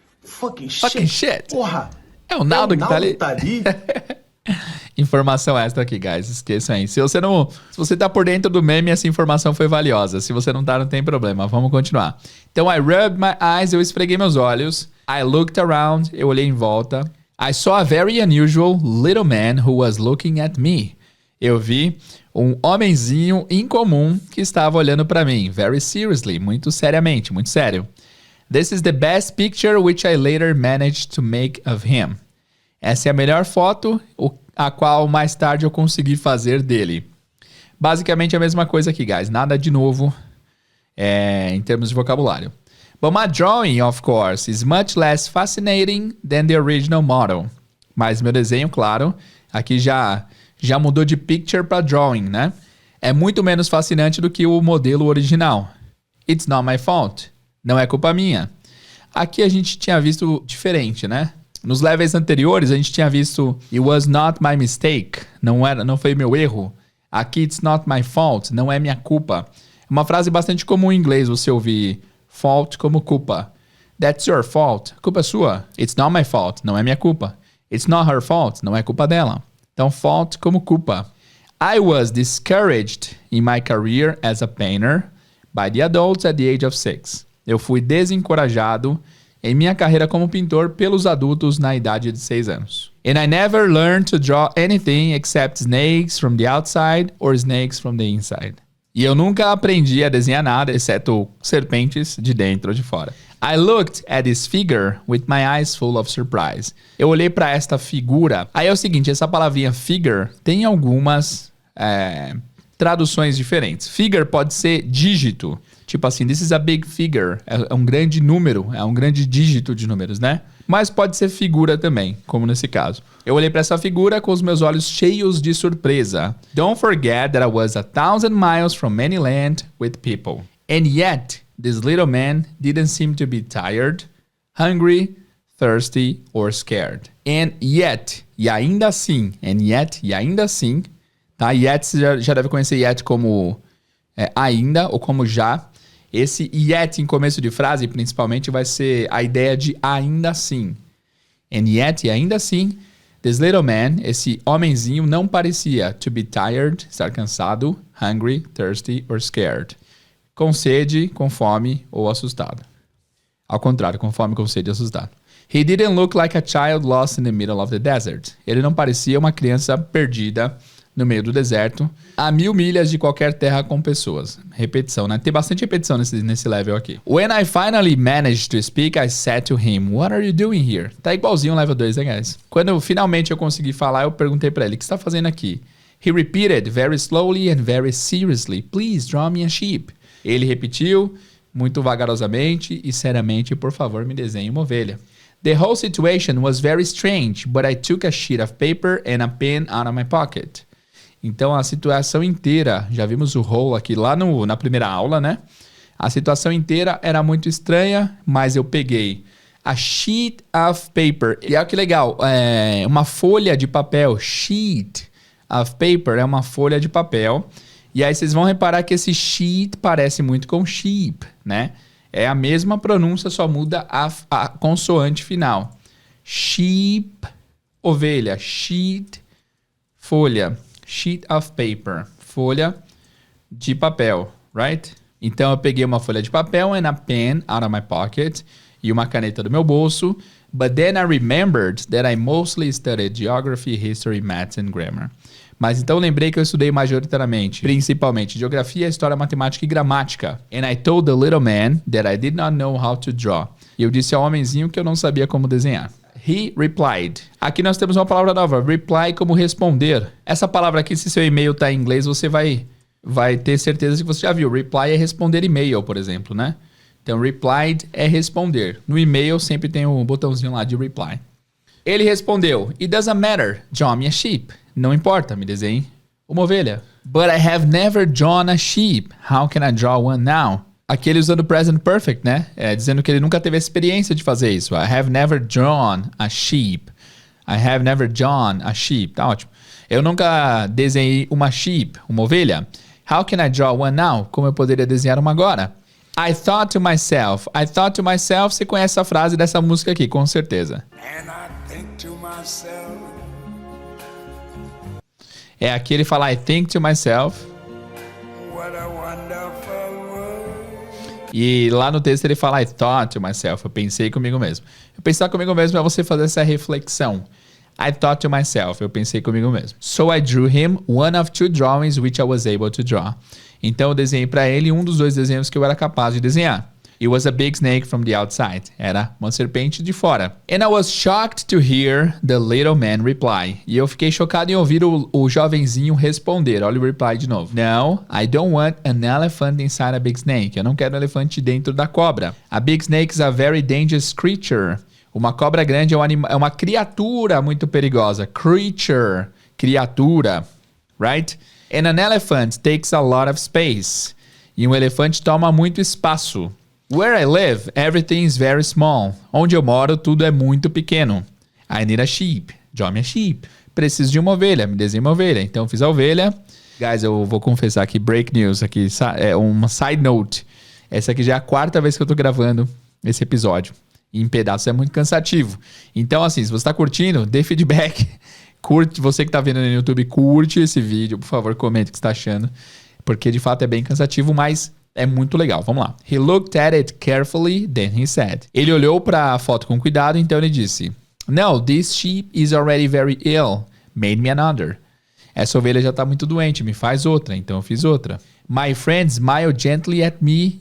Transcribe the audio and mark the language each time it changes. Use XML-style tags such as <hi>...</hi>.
<en>Fucking shit.</en> <pt>Porra. É o Naldo que tá ali. Informação extra aqui, guys. Esqueçam aí. Se você tá por dentro do meme, essa informação foi valiosa. Se você não tá, não tem problema. Vamos continuar. Então,</pt> <en>I rubbed my eyes.</en> <pt>Eu esfreguei meus olhos.</pt> <en>I looked around.</en> <pt>Eu olhei em volta.</pt> <en>I saw a very unusual little man who was looking at me.</en> <pt>Eu vi um homenzinho incomum que estava olhando para mim.</pt> <en>Very seriously.</en> <pt>Muito seriamente. Muito sério.</pt> <en>This is the best picture which I later managed to make of him.</en> <pt>Essa é a melhor foto, a qual mais tarde eu consegui fazer dele. Basicamente a mesma coisa aqui, guys. Nada de novo em termos de vocabulário.</pt> <en>But my drawing, of course, is much less fascinating than the original model.</en> <pt>Mas meu desenho, claro, aqui já mudou de picture para drawing, né? é muito menos fascinante do que o modelo original.</pt> <en>It's not my fault.</en> <pt>Não é culpa minha. Aqui a gente tinha visto diferente, né? Nos levels anteriores a gente tinha visto</pt> <en>It was not my mistake.</en> <pt>Não foi meu erro. Aqui</pt> <en>it's not my fault.</en> <pt>Não é minha culpa. É uma frase bastante comum em inglês você ouvir fault como culpa.</pt> <en>That's your fault.</en> <pt>Culpa é sua.</pt> <en>It's not my fault.</en> <pt>Não é minha culpa.</pt> <en>It's not her fault.</en> <pt>Não é culpa dela. Então fault como culpa.</pt> <en>I was discouraged in my career as a painter by the adults at the age of 6.</en> <pt>Eu fui desencorajado em minha carreira como pintor pelos adultos na idade de 6 anos.</pt> <en>And I never learned to draw anything except snakes from the outside or snakes from the inside.</en> <pt>E eu nunca aprendi a desenhar nada, exceto serpentes de dentro ou de fora.</pt> <en>I looked at this figure with my eyes full of surprise.</en> <pt>Eu olhei para esta figura. Aí é o seguinte, essa palavrinha figure tem algumas traduções diferentes. Figure pode ser dígito. Tipo assim,</pt> <en>this is a big figure.</en> <pt>É um grande número, é um grande dígito de números, né? Mas pode ser figura também, como nesse caso. Eu olhei para essa figura com os meus olhos cheios de surpresa.</pt> <en>Don't forget that I was 1,000 miles from any land with people. And yet, this little man didn't seem to be tired, hungry, thirsty, or scared. And yet,</en> <pt>e ainda assim, and yet, e ainda assim, tá? Yet, você já deve conhecer yet como ainda ou como já. Esse yet em começo de frase, principalmente, vai ser a ideia de ainda assim.</pt> <en>And yet,</en> <pt>e ainda assim,</pt> <en>this little man,</en> <pt>esse homenzinho, não parecia</pt> <en>to be tired,</en> <pt>estar cansado,</pt> <en>hungry, thirsty, or scared.</en> <pt>Com sede, com fome ou assustado. Ao contrário, com fome, com sede e assustado.</pt> <en>He didn't look like a child lost in the middle of the desert.</en> <pt>Ele não parecia uma criança perdida no meio do deserto, a 1000 milhas de qualquer terra com pessoas. Repetição, né? Tem bastante repetição nesse level aqui.</pt> <en>When I finally managed to speak, I said to him, what are you doing here?</en> <pt>Tá igualzinho o level 2, né, guys? Quando finalmente eu consegui falar, eu perguntei pra ele, o que você tá fazendo aqui?</pt> <en>He repeated very slowly and very seriously, please draw me a sheep.</en> <pt>Ele repetiu, muito vagarosamente e seriamente, por favor, me desenhe uma ovelha.</pt> <en>The whole situation was very strange, but I took a sheet of paper and a pen out of my pocket.</en> <pt>Então, a situação inteira, já vimos o whole aqui lá na primeira aula, né? A situação inteira era muito estranha, mas eu peguei a sheet of paper. E olha que legal, uma folha de papel. Sheet of paper é uma folha de papel. E aí vocês vão reparar que esse sheet parece muito com sheep, né? É a mesma pronúncia, só muda a consoante final. Sheep, ovelha. Sheet, folha. Sheet of paper, folha de papel, right? Então eu peguei uma folha de papel</pt> <en>and a pen out of my pocket</en> <pt>e uma caneta do meu bolso.</pt> <en>But then I remembered that I mostly studied geography, history, maths and grammar.</en> <pt>Mas então lembrei que eu estudei majoritariamente, principalmente geografia, história, matemática e gramática.</pt> <en>And I told the little man that I did not know how to draw.</en> <pt>E eu disse ao homenzinho que eu não sabia como desenhar.</pt> <en>He replied.</en> <pt>Aqui nós temos uma palavra nova, reply como responder. Essa palavra aqui, se seu e-mail está em inglês, você vai ter certeza que você já viu. Reply é responder e-mail, por exemplo, né? Então, replied é responder. No e-mail sempre tem um botãozinho lá de reply. Ele respondeu,</pt> <en>it doesn't matter, draw me a sheep.</en> <pt>Não importa, me desenhe uma ovelha.</pt> <en>But I have never drawn a sheep. How can I draw one now?</en> <pt>Aqui ele usando present perfect, né? Dizendo que ele nunca teve a experiência de fazer isso.</pt> <en>I have never drawn a sheep. I have never drawn a sheep.</en> <pt>Tá ótimo. Eu nunca desenhei uma sheep, uma ovelha.</pt> <en>How can I draw one now?</en> <pt>Como eu poderia desenhar uma agora?</pt> <en>I thought to myself. I thought to myself.</en> <pt>Você conhece a frase dessa música aqui, com certeza.</pt> <en>And I think to myself.</en> <pt>Aqui ele fala</pt> <en>I think to myself. What a wonderful world.</en> <pt>E lá no texto ele fala</pt> <en>I thought to myself.</en> <pt>Eu pensei comigo mesmo. Eu pensar comigo mesmo é você fazer essa reflexão.</pt> <en>I thought to myself.</en> <pt>Eu pensei comigo mesmo.</pt> <en>So I drew him one of 2 drawings which I was able to draw.</en> <pt>Então eu desenhei para ele um dos 2 desenhos que eu era capaz de desenhar.</pt> <en>It was a big snake from the outside.</en> <pt>Era uma serpente de fora.</pt> <en>And I was shocked to hear the little man reply.</en> <pt>E eu fiquei chocado em ouvir o jovenzinho responder. Olha o reply de novo.</pt> <en>No, I don't want an elephant inside a big snake.</en> <pt>Eu não quero um elefante dentro da cobra.</pt> <en>A big snake is a very dangerous creature.</en> <pt>Uma cobra grande é uma criatura muito perigosa. Creature, criatura, right?</pt> <en>And an elephant takes a lot of space.</en> <pt>E um elefante toma muito espaço.</pt> <en>Where I live, everything is very small.</en> <pt>Onde eu moro, tudo é muito pequeno.</pt> <en>I need a sheep. Draw me a sheep.</en> <pt>Preciso de uma ovelha. Me desenhe uma ovelha. Então, fiz a ovelha. Guys, eu vou confessar aqui, break news aqui. É uma side note. Essa aqui já é a 4ª vez que eu tô gravando esse episódio. E em pedaços é muito cansativo. Então, assim, se você tá curtindo, dê feedback. Curte, você que tá vendo no YouTube, curte esse vídeo. Por favor, comente o que você tá achando. Porque, de fato, é bem cansativo, mas... é muito legal, vamos lá.</pt> <en>He looked at it carefully, then he said.</en> <pt>Ele olhou para a foto com cuidado, então ele disse:</pt> <en>No, this sheep is already very ill. Made me another.</en> <pt>Essa ovelha já está muito doente, me faz outra, então eu fiz outra.</pt> <en>My friend smiled gently at me.</en>